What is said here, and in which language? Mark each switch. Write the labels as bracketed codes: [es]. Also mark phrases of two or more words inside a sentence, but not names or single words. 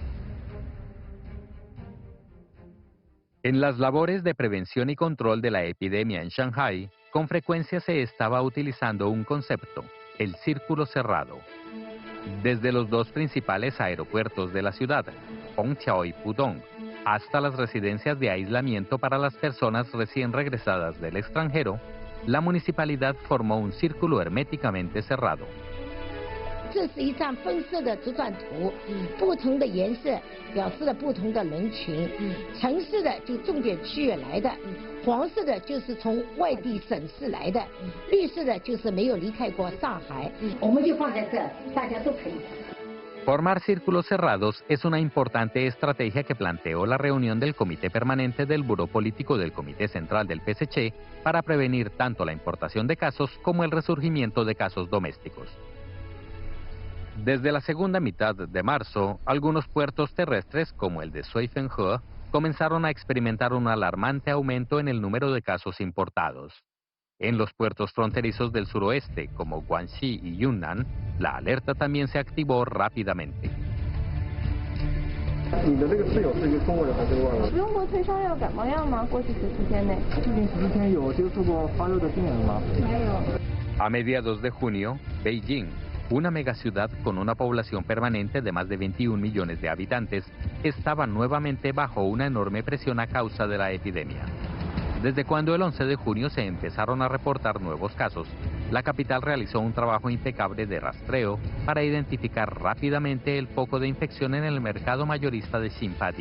[es] En las labores de prevención y control de la epidemia en Shanghái, con frecuencia se estaba utilizando un concepto, el círculo cerrado. Desde los dos principales aeropuertos de la ciudad, Hongqiao y Pudong, hasta las residencias de aislamiento para las personas recién regresadas del extranjero, la municipalidad formó un círculo herméticamente cerrado. [zh] 这是一张分色的直转图，不同的颜色表示了不同的人群。橙色的就重点区域来的，黄色的就是从外地省市来的，绿色的就是没有离开过上海。我们就放在这，大家都可以。 [es] Formar círculos cerrados es una importante estrategia que planteó la reunión del Comité Permanente del Buró Político del Comité Central del PSC para prevenir tanto la importación de casos como el resurgimiento de casos domésticos. Desde la segunda mitad de marzo, algunos puertos terrestres, como el de Suifenhe, comenzaron a experimentar un alarmante aumento en el número de casos importados. En los puertos fronterizos del suroeste, como Guangxi y Yunnan, la alerta también se activó rápidamente. [zh] 你的这个室友是一个中国人还是外国人？不用过退烧药、感冒药吗？过去10天内。之前有接触过发热的病人吗？没有。 [es] A mediados de junio, Beijing, una megaciudad con una población permanente de más de 21 millones de habitantes, estaba nuevamente bajo una enorme presión a causa de la epidemia. Desde cuando el 11 de junio se empezaron a reportar nuevos casos, la capital realizó un trabajo impecable de rastreo para identificar rápidamente el foco de infección en el mercado mayorista de Xinpadi.